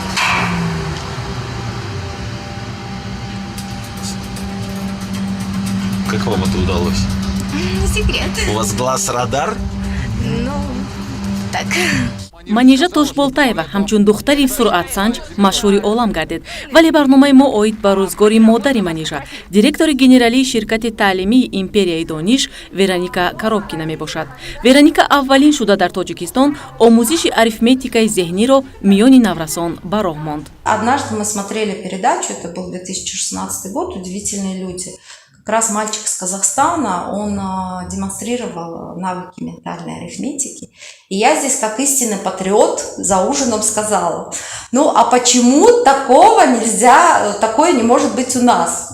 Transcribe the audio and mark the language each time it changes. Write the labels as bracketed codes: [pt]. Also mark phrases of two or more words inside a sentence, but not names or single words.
[ru] Как вам это удалось? Секрет. У вас глаз-радар? Ну, так. [tg] манижа тошболтаева ҳамчун духтари суръатсанҷ машҳури олам гардид, вале барномаи мо оид ба рӯзгори модари манижа, директори генералии ширкати таълимии империяи дониш Вероника Коробкина мебошад. Вероника аввалин шуда дар Тоҷикистон омӯзиши арифметикаи зеҳниро миёни наврасон ба роҳ монд. [ru] Однажды мы смотрели передачу, это был 2016 год, «Удивительные люди». Как раз мальчик из Казахстана, он демонстрировал навыки ментальной арифметики. И я здесь, как истинный патриот, за ужином сказала: ну а почему такого нельзя, такое не может быть у нас?